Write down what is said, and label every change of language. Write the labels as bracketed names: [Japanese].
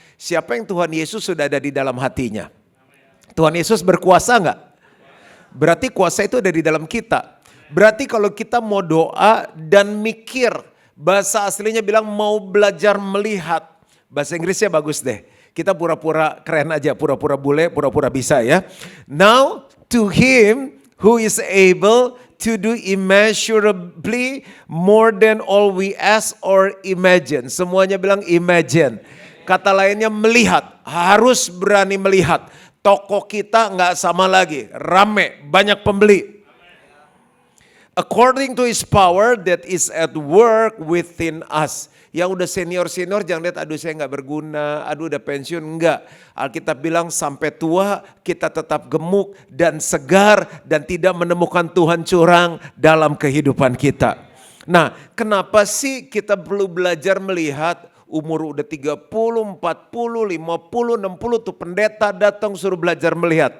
[Indonesian] Siapa yang Tuhan Yesus sudah ada di dalam hatinya? Tuhan Yesus berkuasa enggak? Berarti kuasa itu ada di dalam kita. Berarti kalau kita mau doa dan mikir, bahasa aslinya bilang mau belajar melihat. Bahasa Inggrisnya bagus deh. Kita pura-pura keren aja, pura-pura bule, pura-pura bisa ya. [English] Now to him who is able to do immeasurably more than all we ask or imagine. [Indonesian] Semuanya bilang imagine. Kata lainnya melihat, harus berani melihat. Toko kita nggak sama lagi, rame, banyak pembeli. [English] According to his power that is at work within us. [Indonesian] Yang udah senior-senior jangan lihat aduh saya nggak berguna, aduh udah pensiun, enggak. Alkitab bilang sampai tua kita tetap gemuk dan segar dan tidak menemukan Tuhan curang dalam kehidupan kita. Nah kenapa sih kita perlu belajar melihat? Umur udah 30, 40, 50, 60 tuh pendeta datang suruh belajar melihat.